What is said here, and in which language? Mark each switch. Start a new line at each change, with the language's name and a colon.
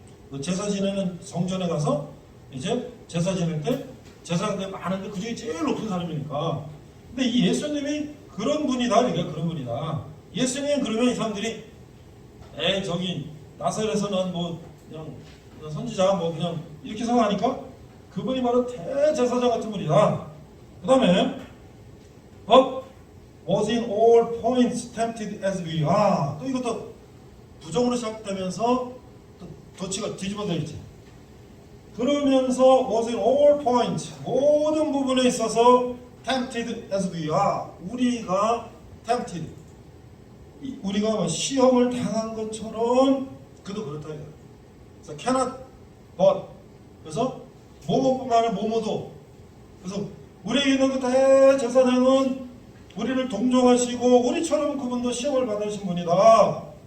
Korean: 그 제사 지내는 성전에 가서 이제 제사 지낼 때 제사장들이 많은데 그 중에 제일 높은 사람이니까. 근데 이 예수님이 그런 분이다. 그러니까 그런 분이다. 예수님 그러면 이 사람들이 에이 저기 나사렛에서는 뭐 그냥 선지자 뭐 그냥 이렇게 생각하니까 그분이 바로 대제사장 같은 분이다. 그 다음에
English: But was in all points tempted as we are.
Korean: 또 이것도 부정으로 시작되면서 또 도치가 뒤집어져 있지. 그러면서
English: was in all points
Korean: 모든 부분에 있어서
English: tempted as we are.
Korean: 우리가 tempted 우리가 뭐 시험을 당한 것처럼 그도 그렇다 이거야. 그래서
English: cannot but
Korean: 그래서 뭐뭐뿐만 아니라 뭐뭐도 그래서 우리에게 있는 그 대제사장은 우리를 동정하시고 우리처럼 그분도 시험을 받으신 분이다.